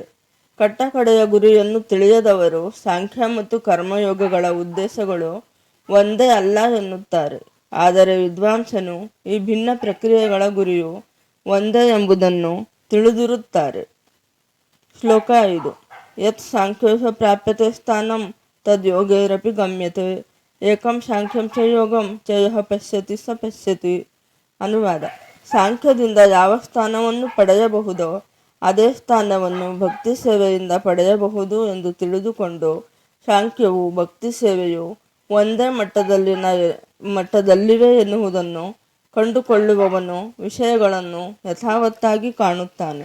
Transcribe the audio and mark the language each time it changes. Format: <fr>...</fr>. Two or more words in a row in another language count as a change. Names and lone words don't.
<kn>ಕಟ್ಟಕಡೆಯ ಗುರಿಯನ್ನು ತಿಳಿಯದವರು ಸಾಂಖ್ಯ ಮತ್ತು ಕರ್ಮಯೋಗಗಳ ಉದ್ದೇಶಗಳು ಒಂದೇ ಅಲ್ಲ ಎನ್ನುತ್ತಾರೆ. ಆದರೆ ವಿದ್ವಾಂಸನು ಈ ಭಿನ್ನ ಪ್ರಕ್ರಿಯೆಗಳ ಗುರಿಯು ಒಂದೇ ಎಂಬುದನ್ನು ತಿಳಿದಿರುತ್ತಾರೆ. ಶ್ಲೋಕ 5.</kn> <sa>ಯತ್ ಸಾಂಖ್ಯೇಷ ಪ್ರಾಪ್ಯತೆ ಸ್ಥಾನಂ ತದ್ ಯೋಗೈರಪಿ ಗಮ್ಯತೆ ಏಕಂ ಸಾಂಖ್ಯಂ ಚ ಯೋಗಂ ಚ ಯಃ ಪಶ್ಯತಿ ಸ ಪಶ್ಯತಿ.</sa> <kn>ಅನುವಾದ. ಸಾಂಖ್ಯದಿಂದ ಯಾವ ಸ್ಥಾನವನ್ನು ಪಡೆಯಬಹುದೋ ಅದೇ ಸ್ಥಾನವನ್ನು ಭಕ್ತಿ ಸೇವೆಯಿಂದ ಪಡೆಯಬಹುದು ಎಂದು ತಿಳಿದುಕೊಂಡು ಸಾಂಖ್ಯವು ಭಕ್ತಿ ಸೇವೆಯು ಒಂದೇ ಮಟ್ಟದಲ್ಲಿವೆ ಎನ್ನುವುದನ್ನು ಕಂಡುಕೊಳ್ಳುವವನು ವಿಷಯಗಳನ್ನು ಯಥಾವತ್ತಾಗಿ ಕಾಣುತ್ತಾನೆ.</kn>